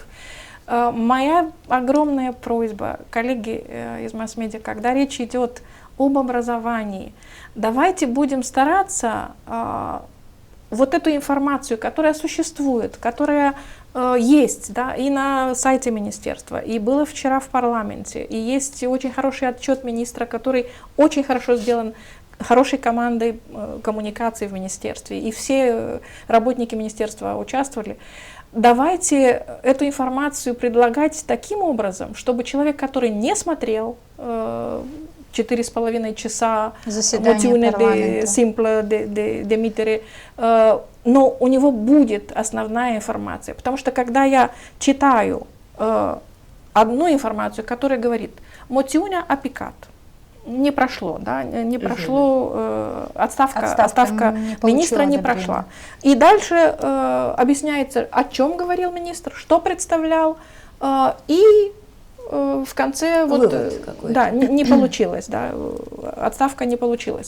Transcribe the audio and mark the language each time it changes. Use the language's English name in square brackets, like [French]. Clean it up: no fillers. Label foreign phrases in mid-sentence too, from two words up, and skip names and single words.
[Russian] Моя огромная просьба, коллеги из масс-медиа, когда речь идет об образовании, давайте будем стараться вот эту информацию, которая существует, которая есть, да, и на сайте министерства, и было вчера в парламенте, и есть очень хороший отчет министра, который очень хорошо сделан, хорошей командой коммуникации в министерстве, и все работники министерства участвовали. Давайте эту информацию предлагать таким образом, чтобы человек, который не смотрел 4,5 часа Заседание парламента, [Romanian] Simplă de demitere, [Russian] но у него будет основная информация. Потому что когда я читаю одну информацию, которая говорит [Romanian] «Moțiunea a picat», [Russian] не прошло, да, не прошло, отставка министра не прошла. И дальше объясняется, о чем говорил министр, что представлял, и в конце вот, да, не получилось, да, отставка не получилась.